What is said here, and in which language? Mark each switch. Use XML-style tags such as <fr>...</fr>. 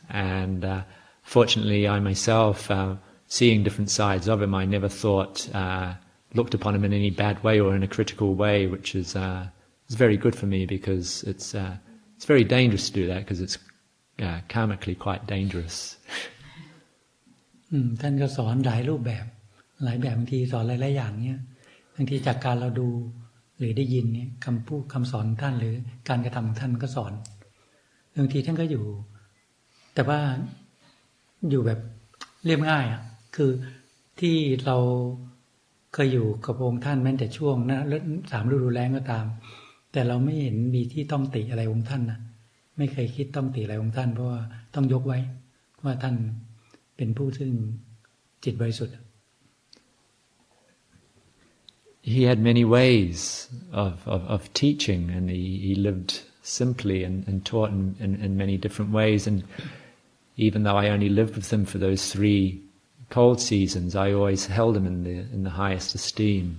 <en>And fortunately, I myself, seeing different sides of him, I never looked upon him in any bad way or in a critical way, which is very good for me, because it's very dangerous to do that, because it's karmically quite dangerous.</en> <th>ท่านก็สอนหลายรูปแบบบางทีสอนหลายๆอย่างเนี้ยบางทีจากการเราดูหรือได้ยินเนี่ยคำพูดคำสอนท่านหรือการกระทำของท่านก็สอนบางทีท่านก็อยู่แต่ว่า อยู่แบบเรียบง่ายอ่ะคือที่เราเคยอยู่กับองค์ท่านแม้แต่ช่วงนะ3 ฤดูแล้งก็ตามแต่เราไม่เห็นมีที่ต้องติอะไรองค์ท่านนะไม่เคยคิดต้องติอะไรองค์ท่านเพราะว่าต้องยกไว้ว่าท่านเป็นผู้ซึ่งจิตบริสุทธิ์</th> <en>He had many ways of teaching, and he lived simply and taught in many different ways. And even though I only lived with him for those 3 cold seasons, I always held him in the highest esteem.</en>